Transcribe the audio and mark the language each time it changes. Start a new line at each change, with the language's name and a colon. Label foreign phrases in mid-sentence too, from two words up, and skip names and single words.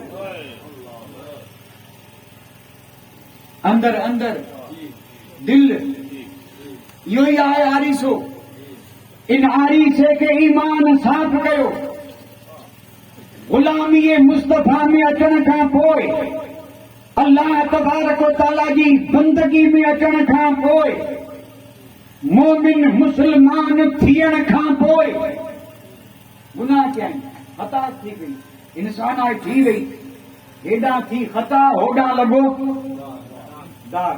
Sindhi: अंदर अंदर दिल इहो ई आहे आरीसो। इन आरीसे खे ईमान साफ़ कयो। गुलामीअ मुस्तफ़ा में अचण खां पोइ,
Arabic: الله تبارك وتعالى
Sindhi: जी बंदगी में अचण खां पोइ, मोमिन मुसलमान थियण खां पोइ गुनाह कया आहिनि, ख़ता थी गई, इंसान आहे थी वई, हेॾां थी ख़ता, होॾां लॻो दाग।